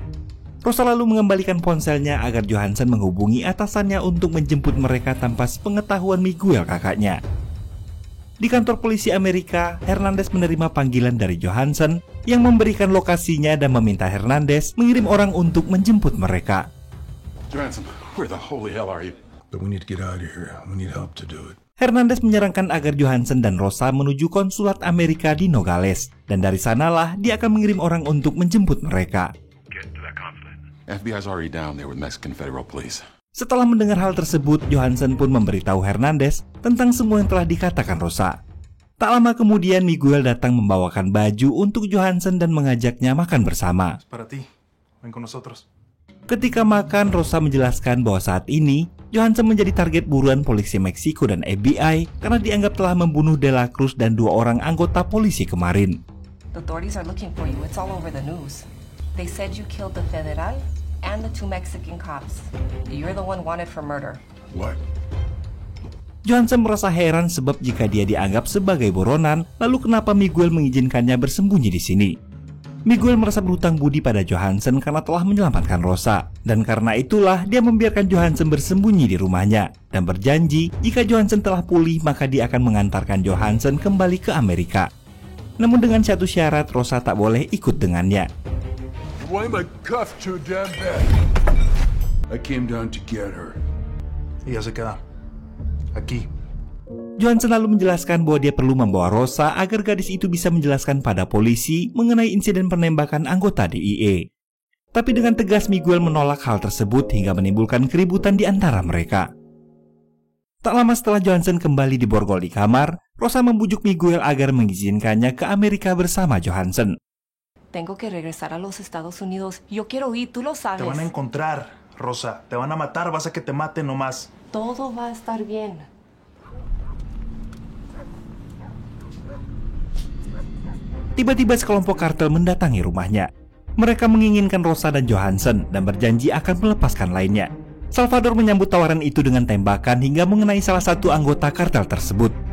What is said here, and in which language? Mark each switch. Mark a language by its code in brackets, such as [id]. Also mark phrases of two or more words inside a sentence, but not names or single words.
[id] Rosa lalu mengembalikan ponselnya agar Johansson menghubungi atasannya untuk menjemput mereka tanpa sepengetahuan Miguel kakaknya. Di kantor polisi Amerika, Hernandez menerima panggilan dari Johansson yang memberikan lokasinya dan meminta Hernandez mengirim orang untuk menjemput mereka. [en] Johansson, where the holy hell are you? But we need to get out of here. We need help to do it. [id] Hernandez menyarankan agar Johansson dan Rosa menuju konsulat Amerika di Nogales, dan dari sanalah dia akan mengirim orang untuk menjemput mereka. [en] FBI's already down there with Mexican Federal Police. [id] Setelah mendengar hal tersebut, Johansson pun memberitahu Hernandez tentang semua yang telah dikatakan Rosa. Tak lama kemudian Miguel datang membawakan baju untuk Johansson dan mengajaknya makan bersama. [es] Para ti. Ven con nosotros. [id] Ketika makan, Rosa menjelaskan bahwa saat ini Johansson menjadi target buruan polisi Meksiko dan FBI karena dianggap telah membunuh De La Cruz dan 2 orang anggota polisi kemarin. [en] The authorities are looking for you. It's all over the news. They said you killed the federal and the 2 Mexican cops. You're the one wanted for murder. What? [id] Johansson merasa heran sebab jika dia dianggap sebagai buronan, lalu kenapa Miguel mengizinkannya bersembunyi di sini? Miguel merasa berhutang budi pada Johansson karena telah menyelamatkan Rosa, dan karena itulah dia membiarkan Johansson bersembunyi di rumahnya dan berjanji jika Johansson telah pulih maka dia akan mengantarkan Johansson kembali ke Amerika. Namun dengan satu syarat, Rosa tak boleh ikut dengannya. [en] Why am I cuffed so damn bad? I came down to get her. [es] Ella se queda. Aquí. [id] Johansson lalu menjelaskan bahwa dia perlu membawa Rosa agar gadis itu bisa menjelaskan pada polisi mengenai insiden penembakan anggota DIA. Tapi dengan tegas Miguel menolak hal tersebut hingga menimbulkan keributan di antara mereka. Tak lama setelah Johansson kembali diborgol di kamar, Rosa membujuk Miguel agar mengizinkannya ke Amerika bersama Johansson. [es] Tengo que regresar a los Estados Unidos. Yo quiero ir, tú lo sabes. Te van a encontrar, Rosa. Te van a matar, vas a que te maten nomás. Todo va a estar bien. [id] Tiba-tiba sekelompok kartel mendatangi rumahnya. Mereka menginginkan Rosa dan Johansson dan berjanji akan melepaskan lainnya. Salvador menyambut tawaran itu dengan tembakan hingga mengenai salah satu anggota kartel tersebut.